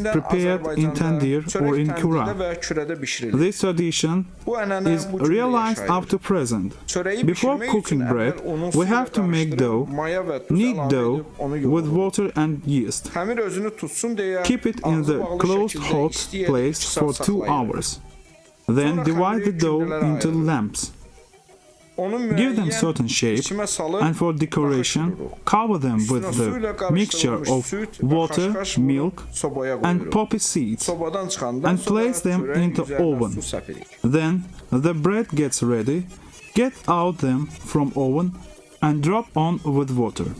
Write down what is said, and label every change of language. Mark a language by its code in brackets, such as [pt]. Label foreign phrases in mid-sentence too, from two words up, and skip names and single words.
[az] Qədimdən [en] prepared in [az] Azərbaycanda [en] tandir or [az] çörək [en] in [az] təndirdə [en] kura. [az] və kürədə bişirilir. [en] This tradition [az] Bu ənənə [en] is [az] bu gün də [en] realized [az] yaşayır. [en] up to present. [az] Çörəyi [en] Before [az] bişirmək [en] cooking [az] üçün [en] bread, [az] əvvəl unun [en] we [az] su ilə [en] have to make [az] qarışdırıb, [en] dough, [az] maya və duz [en] knead [az] əlavə [en] dough [az] edib onu [en] with [az] yoğururuz. [en] water and yeast. [az] Xəmir özünü tutsun deyə [en] Keep it in [az] ağzı [en] the [az] bağlı [en] closed [az] şəkildə [en] hot [az] istəyək [en] place [az] 2 [en] for [az] saat [en] 2 [az] saxlayırıq. [en] hours. Then [az] Sonra [en] divide the [az] xəmiri [en] dough [az] kündələrə [en] into [az] ayırırıq. [en] lamps. [az] Onu [en] Give them [az] müəyyən [en] certain shape, [az] biçimə salıb [en] and for decoration, [az] naxış [en] cover them [az] Üstünə [en] with [az] su ilə [en] the mixture [az] qarışdırılmış [en] of [az] süd və [en] water, [az] xaşxaş vurub [en] milk, [az] sobaya [en] and [az] qoyuruq. [en] poppy seeds. [az] Sobadan çıxandan [en] and [az] sonra [en] place them [az] çörəyin [en] into [az] üzərinə [en] oven. [az] su səpirik. [en] Then the bread gets ready. Get out them from oven and drop on with water.